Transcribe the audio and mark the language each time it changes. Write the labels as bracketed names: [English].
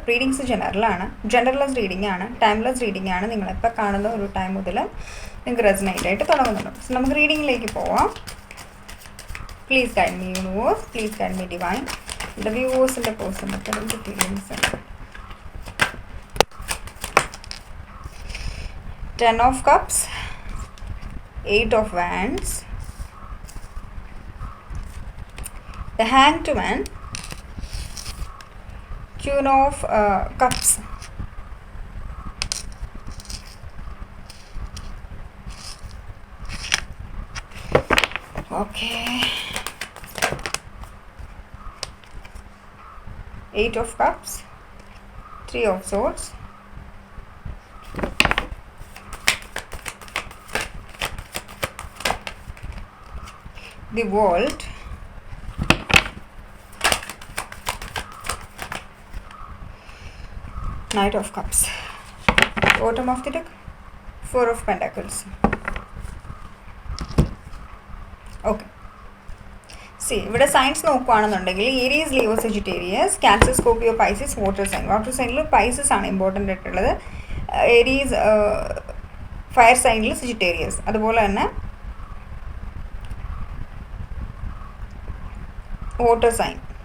[Malayalam] Readings ജനറലാണ്, genderless reading ആണ്, timeless reading ആണ്. നിങ്ങളെപ്പോൾ കാണുന്ന ഒരു ടൈം മുതൽ നിങ്ങൾക്ക് റെസനേറ്റ് ആയിട്ട് തുടങ്ങുന്നുണ്ട്. സോ നമുക്ക് റീഡിങ്ങിലേക്ക് പോവാം. [English] Please guide me universe, please guide me divine. [Malayalam] എൻ്റെ വ്യൂവേഴ്സിൻ്റെ പേഴ്സൻ്റെ കറണ്ട് ഫീലിങ്സ് ഉണ്ട്. [English] 10 of Cups, 8 of Wands, the Hanged Man, Queen of Cups, okay, 8 of Cups, 3 of Swords, the World, Knight of Cups, bottom of the deck, 4 of Pentacles. Okay. [Malayalam] See, ഇവിടെ signs നോക്കുകയാണെന്നുണ്ടെങ്കിൽ Aries, Leo, Sagittarius, cancer, Scorpio, Pisces, water sign. Water സൈനിൽ Pisces ആണ് important ആയിട്ടുള്ളത്. Aries, fire സൈനിൽ Sagittarius. അതുപോലെ തന്നെ water sign.